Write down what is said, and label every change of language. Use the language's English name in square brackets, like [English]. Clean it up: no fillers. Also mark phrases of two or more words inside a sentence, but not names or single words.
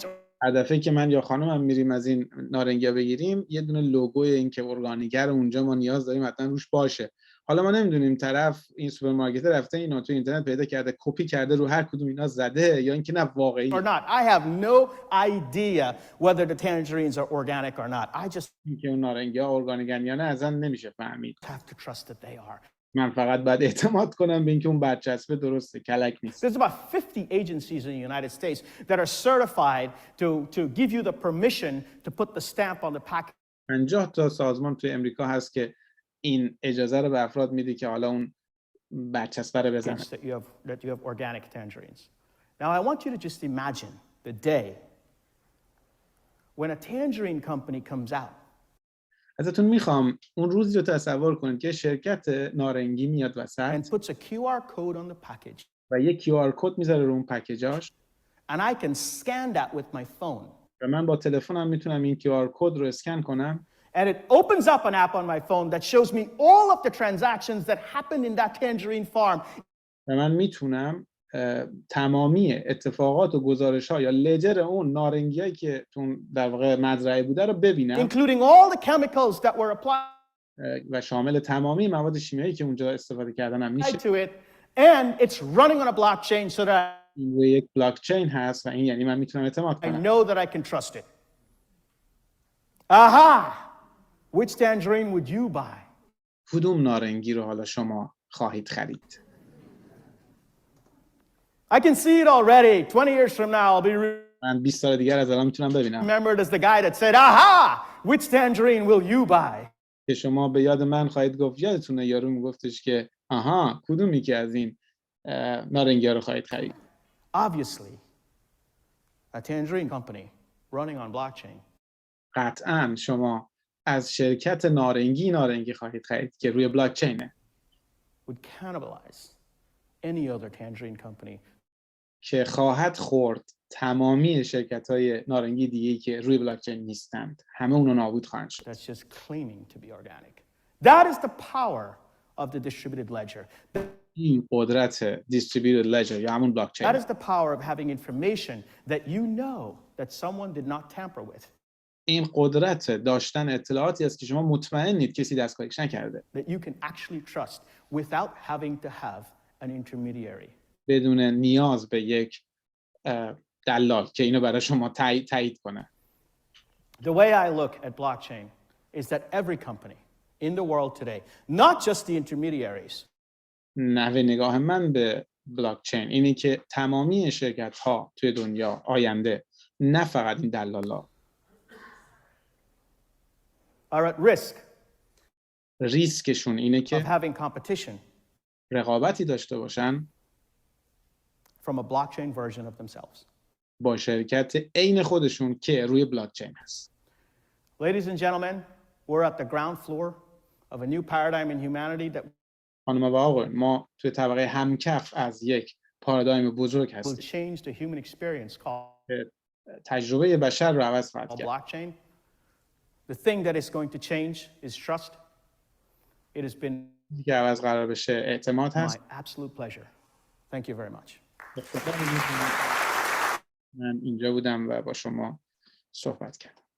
[Persian] هر دفعه که من یا خانمم میریم از این نارنگیا بگیریم یه دونه لوگوی این که ارگانیکر اونجا ما نیاز داریم حتما روش باشه. حالا ما نمیدونیم طرف این سوپرمارکت رفته اینو تو اینترنت پیدا کرده کپی کرده رو هر کدوم اینا زده یا اینکه نه واقعی [English] Or not. I have no idea whether the tangerines are organic or not. I just [Persian] اینکه اون نارنگیا ارگانیکن یا نه اصلا نمیشه فهمید. [English] have to trust that they are. [Persian] من فقط باید اعتماد کنم به اینکه اون برچسب درسته کلک نیست. [English] There's about 50 agencies in the United States that are certified to give you the permission to put the stamp on the package. [Persian] 50 تا سازمان توی امریکا هست که این اجازه رو به افراد میده که حالا اون برچسب رو بزنن. [English] That you have organic tangerines. Now I want you to just imagine the day when a tangerine company comes out. [Persian] ازتون میخوام اون روزی رو تصور کنید که شرکت نارنگی میاد وسط [English] and puts a QR code on the package. [Persian] و یک QR کد میذاره رو اون پکیجاش [English] And I can scan that with my phone. [Persian] و من با تلفنم میتونم این QR کد رو اسکن کنم. [English] And it opens up an app on my phone that shows me all of the transactions that happened in that tangerine farm. [Persian] و من میتونم تمامی اتفاقات و گزارش‌ها یا لجر اون نارنگیایی که تو در واقع مزرعه بوده رو ببینم [English] Including all the chemicals that were applied [Persian] و شامل تمامی مواد شیمیایی که اونجا استفاده کردن هم میشه. [English] to it. And it's running on a blockchain so that [Persian] این روی یک بلاکچین هست و این یعنی من میتونم اعتماد [English] I [Persian] کنم. [English] know that I can trust it. Aha! Which tangerine would you buy? [Persian] کدوم نارنگی رو حالا شما خواهید خرید؟ [English] I can see it already. 20 years from now, I'll be [Persian] من 20 سال دیگر از الان میتونم ببینم [English] remembered as the guy that said, aha! Which tangerine will you buy? [Persian] که شما به یاد من خواهید گفت یادتونه یارو میگفتش که آها کدومی که از این نارنگی رو خواهید خرید. [English] Obviously, a tangerine company running on blockchain [Persian] قطعا شما از شرکت نارنگی خواهید خرید که روی بلاکچینه [English] would cannibalize any other tangerine company [Persian] که خواهد خورد تمامی شرکت‌های نارنگی دیگه‌ای که روی بلاکچین نیستند. همه اونو نابود خواهند شد. [English] that's just claiming to be organic. That is the power of the distributed ledger. [Persian] این قدرت [English] distributed ledger [Persian] یا همون بلاکچین. [English] That is the power of having information that you know that someone did not tamper with. [Persian] این قدرت داشتن اطلاعاتی است که شما مطمئنید کسی دستکاریش نکرده. [English] That you can actually trust without having to have an intermediary. [Persian] بدون نیاز به یک دلال که اینو برای شما تایید کنه. [English] The way I look at blockchain is that every company in the world today, not just the intermediaries, [Persian] نحوه نگاه من به بلاکچین اینه که تمامی شرکت‌ها توی دنیا آینده نه فقط این دلالا [English] are at risk [Persian] ریسکشون اینه [English] of [Persian] که [English] having competition [Persian] رقابتی داشته باشن [English] from a blockchain version of themselves. [Persian] با شرکت عین خودشون که روی بلاکچین هست. [English] Ladies and gentlemen, we're at the ground floor of a new paradigm in humanity that [Persian] خانم و آقایان ما توی طبقه همکف از یک پارادایم بزرگ [English] will [Persian] هستیم [English] change the human experience called [Persian] که تجربه بشر رو عوض خواهد کرد. [English] blockchain. The thing that is going to change is trust. It has been [Persian] چیزی که عوض قرار بشه اعتماد [English] my [Persian] هست. [English] absolute pleasure. Thank you very much. [Persian] من اینجا بودم و با شما صحبت کردم.